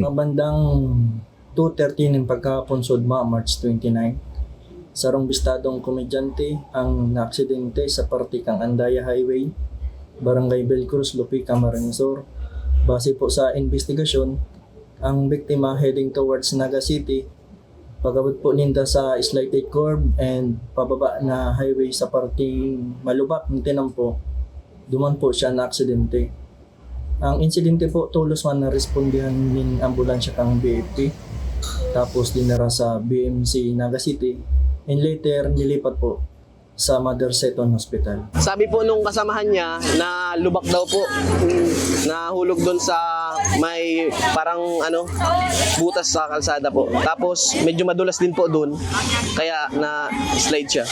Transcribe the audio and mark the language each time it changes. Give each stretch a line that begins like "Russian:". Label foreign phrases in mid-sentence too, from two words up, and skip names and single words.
Bikol: Mabandang 2:30 ng pagkahapon sudma, March 29. Sarong bistadong komedyante ang naaksidente sa partikang Andaya Highway, Barangay Belcruz, Lupi, Camarines Sur. Base po sa investigasyon, ang biktima
English: heading towards
Bikol: Naga City. Pagabot po ninda sa
English: slighted curve
Bikol: and pababa na highway sa parting malubak ng tinampo, duman po siya na aksidente. Ang insidente po tulos man na respondihan ng ambulansya kang BFP, tapos dinara sa BMC Naga City,
English: and later
Filipino: nilipat po sa Mother Seton Hospital. Sabi po nung kasamahan niya na lubak daw po, nahulog doon sa may parang butas sa kalsada po. Tapos medyo madulas din po doon, kaya na slide siya.